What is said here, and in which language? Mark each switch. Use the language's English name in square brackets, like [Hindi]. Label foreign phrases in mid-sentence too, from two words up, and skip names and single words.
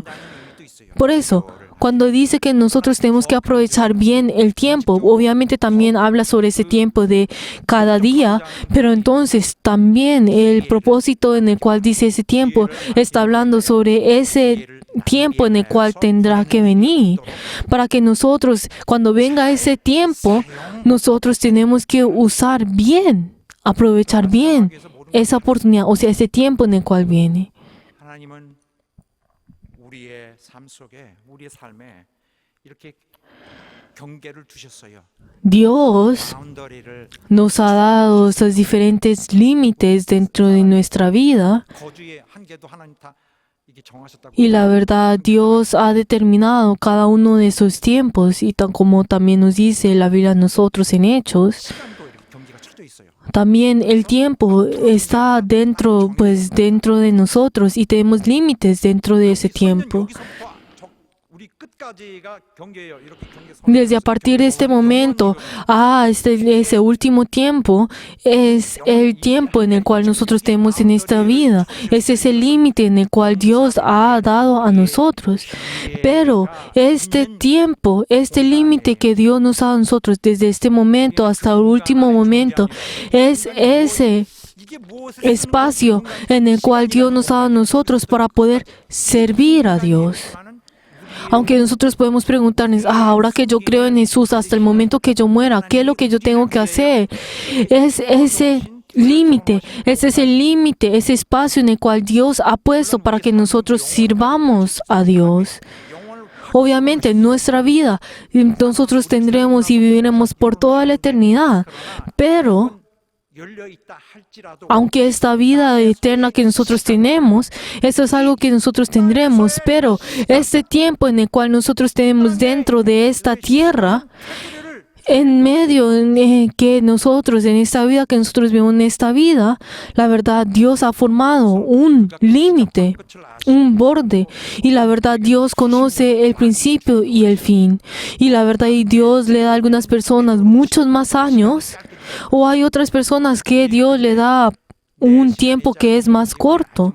[Spanish] Por eso, cuando dice que nosotros tenemos que aprovechar bien el tiempo, obviamente también habla sobre ese tiempo de cada día, pero entonces también el propósito en el cual dice ese tiempo está hablando sobre ese tiempo en el cual tendrá que venir. Para que nosotros, cuando venga ese tiempo, nosotros tenemos que usar bien, aprovechar bien esa oportunidad, o sea, ese tiempo en el cual viene. [Korean] 하나님은 우리의 삶 속에 우리의 삶에 이렇게 경계를 두셨어요. [Spanish] Dios [Korean] 바운더리를 [Spanish] nos ha dado esos diferentes límites dentro de nuestra vida. [Korean] 거주의 한계도 하나님 다 이게 정하셨다고. [Spanish] Y la verdad, Dios ha determinado cada uno de esos tiempos, y tan como también nos dice la Biblia a nosotros en Hechos, [Korean] 시간도 이렇게 경계가 쳐져 있어요. [Spanish] también el tiempo está dentro, pues dentro de nosotros, y tenemos límites dentro de ese tiempo. [Korean] 여기서부터 우리 끝까지가 경계예요. 이렇게 경계 [Spanish] Desde a partir de este momento a ese último tiempo es el tiempo en el cual nosotros tenemos en esta vida. Ese es el límite en el cual Dios ha dado a nosotros. Pero este tiempo, este límite que Dios nos ha dado a nosotros desde este momento hasta el último momento, es ese [Korean] 이게 무엇을 [Spanish] espacio en el cual Dios nos ha dado a nosotros para poder servir a Dios. Aunque nosotros podemos preguntarnos, ahora que yo creo en Jesús, hasta el momento que yo muera, ¿qué es lo que yo tengo que hacer? Es ese límite, ese es el límite, ese espacio en el cual Dios ha puesto para que nosotros sirvamos a Dios. Obviamente, en nuestra vida nosotros tendremos y viviremos por toda la eternidad, pero [Korean] 열려 있다 할지라도 [Spanish] aunque esta vida eterna que nosotros tenemos, eso es algo que nosotros tendremos, pero este tiempo en el cual nosotros tenemos dentro de esta tierra, en medio que nosotros, en esta vida que nosotros vivimos en esta vida, la verdad, Dios ha formado un límite, un borde, y la verdad, Dios conoce el principio y el fin, y la verdad, y Dios le da a algunas personas muchos más años, o hay otras personas que Dios le da un tiempo que es más corto.